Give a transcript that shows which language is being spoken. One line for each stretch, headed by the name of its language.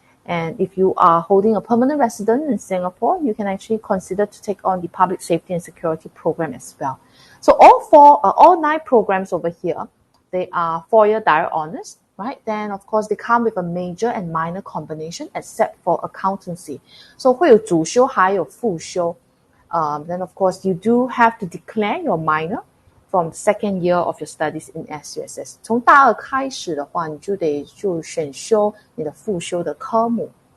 English: And if you are holding a permanent residence in Singapore, you can actually consider to take on the public safety and security program as well. So all 9 programs over here, they are 4-year direct honors, right? Then of course they come with a major and minor combination, except for accountancy.
Chinese: So 会有主修还有副修.
English: Then of course you do have to declare your minor from the second year of your studies in SUSS.
Chinese: 从大二开始的话，你就得选修你的副修的科目。